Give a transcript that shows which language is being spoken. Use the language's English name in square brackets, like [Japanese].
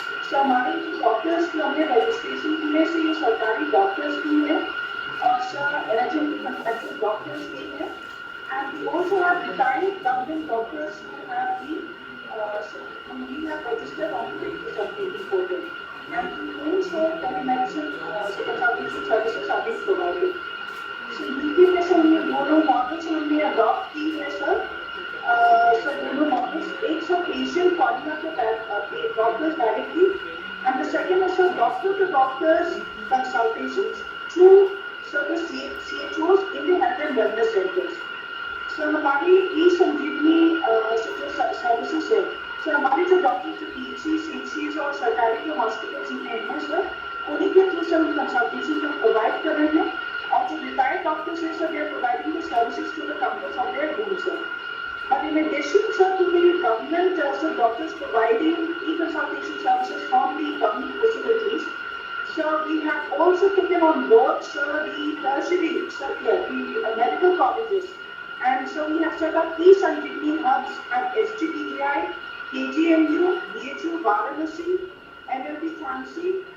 [Hindi] So हमारे जो doctors की हमने registration की है, [English] से ये सरकारी doctors की है और सर NHM contracted doctors की है, and we also have retired government doctors who have been we have registered on the e-Sanjeevani portal, and through so telemedicine consultation services are being provided. [Hindi] So UP में sir हमने दोनों models हमने adopt की है, sir दोनों models, एक sir [English] Patient coordinator doctors directly and the second is sir doctor to doctors consultations through sir the CHOs in the health and wellness centres. [Hindi] Sir हमारी e-Sanjeevani services है, sir हमारे जो doctors जो PHCs और सरकारी जो hospitals में हैं सर, उन्हीं के थ्रू सर कंसल्टेशन को प्रोवाइड कर रहे हैं. और जो retired doctors हैं [English] sir, they are providing the services to the comfort of their home, sir. But in addition, sir, to the government, sir, doctors providing e-consultation services from the government facilities, sir, we have also taken on board, sir, the tertiary, sir, the medical colleges, and so we have set up e-Sanjeevani hubs at SGPGI, KGMU, BHU, Varanasi, NLP Jhansi.